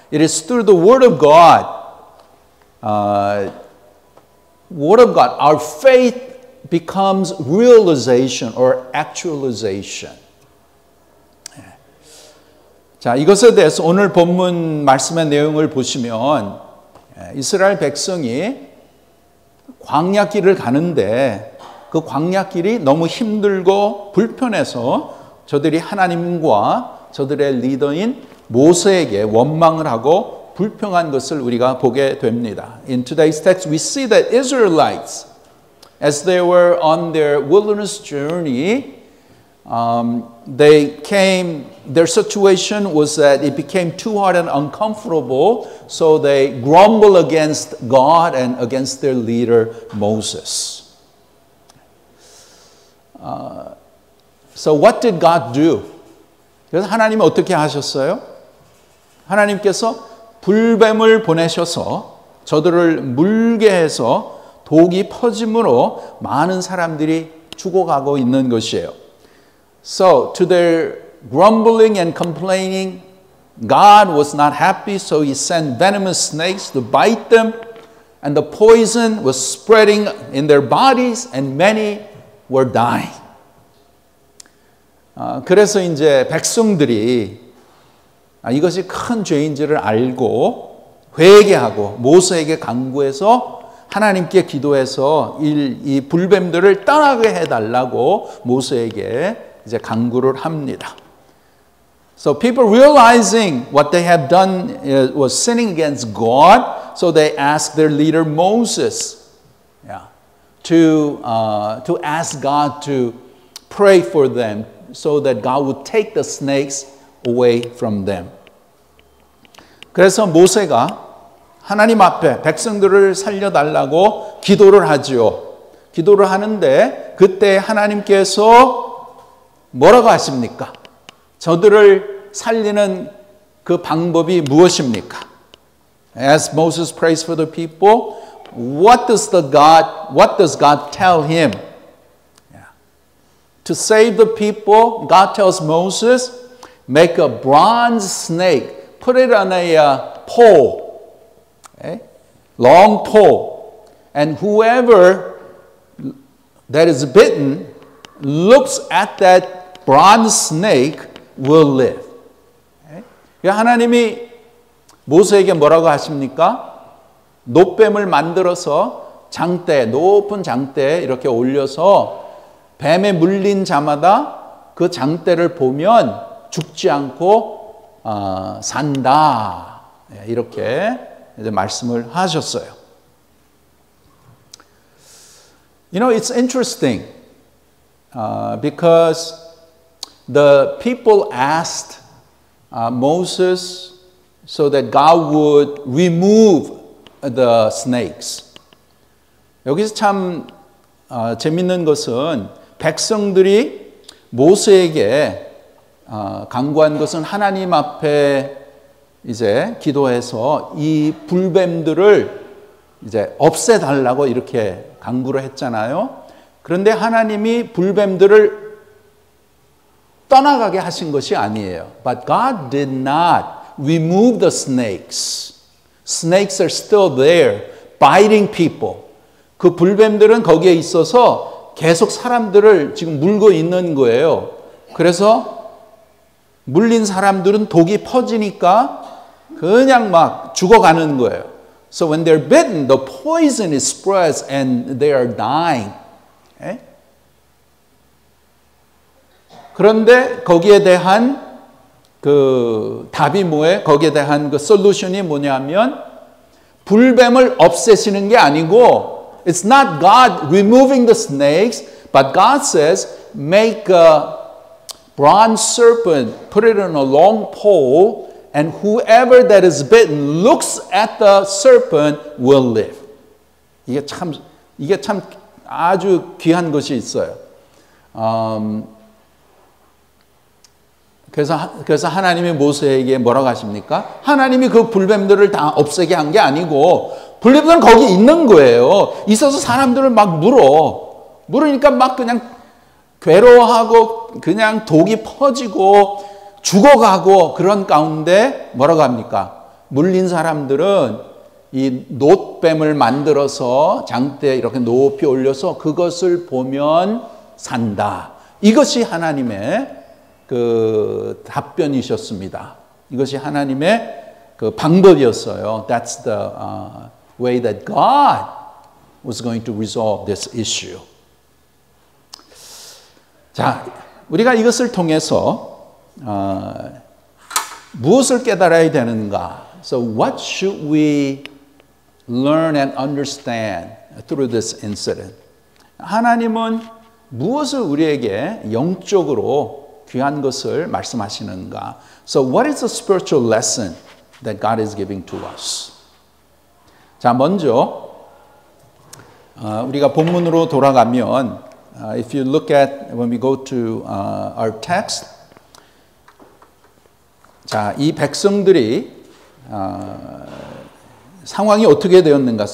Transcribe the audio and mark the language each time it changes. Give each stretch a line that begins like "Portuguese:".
English: It is through the Word of God. Word of God. Our faith becomes realization or actualization.
Korean: 자, 이것에 대해서 오늘 본문 말씀의 내용을 보시면 이스라엘 백성이 광야길을 가는데 그 광야길이 너무 힘들고 불편해서 저들이 하나님과 저들의 리더인 모세에게 원망을 하고 불평한 것을 우리가 보게 됩니다.
English: In today's text we see that Israelites as they were on their wilderness journey their situation was that it became too hard and uncomfortable, so they grumble against God and against their leader Moses. So what did God do?
Korean: 그래서 하나님은 어떻게 하셨어요? 하나님께서 불뱀을 보내셔서 저들을 물게 해서 독이 퍼짐으로 많은 사람들이 죽어가고 있는 것이에요.
English: So to their grumbling and complaining, God was not happy, so he sent venomous snakes to bite them, and the poison was spreading in their bodies, and many were dying.
Korean: 그래서 이제 백성들이 이것이 큰 죄인지를 알고 회개하고 모세에게 간구해서 하나님께 기도해서 이 불뱀들을 떠나게 해달라고 모세에게 이제 간구를 합니다.
English: So people realizing what they have done was sinning against God, so they asked their leader Moses to ask God to pray for them so that God would take the snakes away from them.
Korean: 그래서 모세가 하나님 앞에 백성들을 살려달라고 기도를 하지요. 기도를 하는데 그때 하나님께서 뭐라고 하십니까? 저들을 살리는 그 방법이 무엇입니까?
English: As Moses prays for the people, what does God tell him? To save the people, God tells Moses, make a bronze snake, put it on a pole, long pole, and whoever that is bitten looks at that bronze snake will live.
Korean: 하나님이 모세에게 뭐라고 하십니까? 놋뱀을 만들어서 장대, 높은 장대에 이렇게 올려서 뱀에 물린 자마다 그 장대를 보면 죽지 않고 산다. 이렇게 이제 말씀을 하셨어요.
English: You know, it's interesting because the people asked Moses so that God would remove the snakes.
Korean: 여기서 참 재밌는 것은 백성들이 모세에게 간구한 것은 하나님 앞에 이제 기도해서 이 불뱀들을 이제 없애달라고 이렇게 간구를 했잖아요. 그런데 하나님이 불뱀들을 떠나가게 하신 것이 아니에요.
English: But God did not remove the snakes. Snakes are still there, biting people.
Korean: 그 불뱀들은 거기에 있어서 계속 사람들을 지금 물고 있는 거예요. 그래서 물린 사람들은 독이 퍼지니까 그냥 막 죽어가는 거예요.
English: So when they're bitten, the poison is spreads and they are dying.
Korean: 그런데 거기에 대한 그 답이 뭐예요? 거기에 대한 그 솔루션이 뭐냐면 불뱀을 없애시는 게 아니고
English: it's not God removing the snakes, but God says make a bronze serpent, put it on a long pole, and whoever that is bitten looks at the serpent will live.
Korean: 이게 참 아주 귀한 것이 있어요. 그래서 하나님이 모세에게 뭐라고 하십니까? 하나님이 그 불뱀들을 다 없애게 한 게 아니고 불뱀들은 거기 있는 거예요. 있어서 사람들을 막 물으니까 막 그냥 괴로워하고 그냥 독이 퍼지고 죽어가고 그런 가운데 뭐라고 합니까? 물린 사람들은 이 놋뱀을 만들어서 장대에 이렇게 높이 올려서 그것을 보면 산다. 이것이 하나님의 그 답변이셨습니다. 이것이 하나님의 그 방법이었어요.
English: That's the way that God was going to resolve this issue.
Korean: 자, 우리가 이것을 통해서 무엇을 깨달아야 되는가?
English: So what should we learn and understand through this incident?
Korean: 하나님은 무엇을 우리에게 영적으로 귀한 것을 말씀하시는가?
English: So what is the spiritual lesson that God is giving to us?
Korean: 자, 먼저 우리가 본문으로 돌아가면
English: if you look at when we go to our text,
Korean: 자, 이 백성들이 상황이 어떻게 되었는가?